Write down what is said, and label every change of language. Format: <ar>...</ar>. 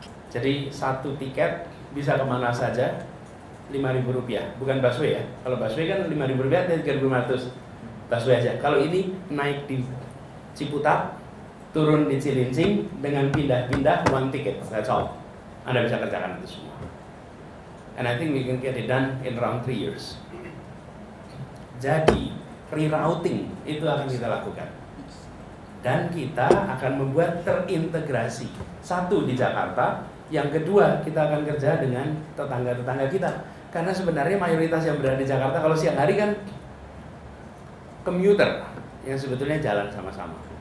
<id>Jadi satu tiket bisa kemana saja, Rp5.000. Bukan busway ya. Kalau busway kan Rp5.000 dan Rp3.500. Busway aja. Kalau ini naik di Ciputat, turun di Cilincing dengan pindah-pindah</id> <en>one ticket. That's all.</en> <id>Anda bisa kerjakan itu semua.</id> <en>And I think we can get it done in around 3 years.</en> <id>Jadi, rerouting itu akan kita lakukan. Dan kita akan membuat terintegrasi. Satu di Jakarta, yang kedua kita akan kerja dengan tetangga-tetangga kita. Karena sebenarnya mayoritas yang berada di Jakarta kalau siang hari kan komuter yang sebetulnya jalan sama-sama.</id>